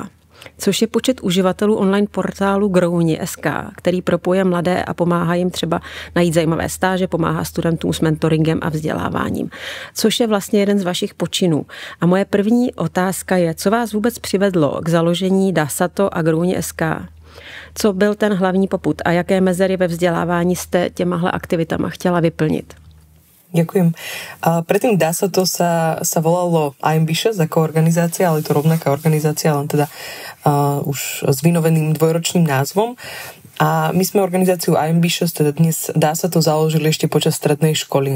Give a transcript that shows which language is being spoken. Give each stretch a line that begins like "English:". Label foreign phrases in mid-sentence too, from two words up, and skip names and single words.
Czech: Což je počet uživatelů online portálu Grouni.sk, který propojuje mladé a pomáhá jim třeba najít zajímavé stáže, pomáhá studentům s mentoringem a vzděláváním. Což je vlastně jeden z vašich počinů. A moje první otázka je, co vás vůbec přivedlo k založení Dasato a Grouni.sk? Co byl ten hlavní popud a jaké mezery ve vzdělávání jste těmahle aktivitama chtěla vyplnit?
Slovak: Ďakujem. Predtým Dasato sa volalo iAmbitions ako organizácia, ale je to rovnaká organizácia, len teda už s vynoveným dvojročným názvom. A my sme organizáciu iAmbitions, teda dnes Dasato založili ešte počas strednej školy.